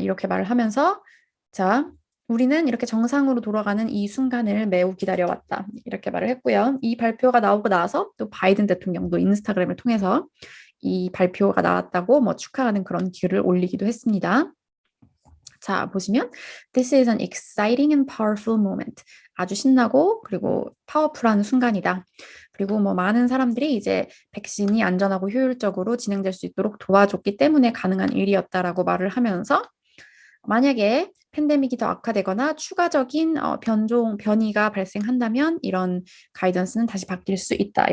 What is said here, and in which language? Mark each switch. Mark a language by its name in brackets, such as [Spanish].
[Korean] 이렇게 말을 하면서, 자, 우리는 이렇게 정상으로 돌아가는 이 순간을 매우 기다려왔다. 이렇게 말을 했고요. 이 발표가 나오고 나서 또 바이든 대통령도 인스타그램을 통해서 이 발표가 나왔다고 뭐 축하하는 그런 글을 올리기도 했습니다. 자, 보시면 [English] This is an exciting and powerful moment. [Korean] 아주 신나고 그리고 파워풀한 순간이다. 그리고 뭐 많은 사람들이 이제 백신이 안전하고 효율적으로 진행될 수 있도록 도와줬기 때문에 가능한 일이었다라고 말을 하면서, 만약에 팬데믹이 더 악화되거나 추가적인 변이가 발생한다면 이런 가이던스는 다시 바뀔 수 있다.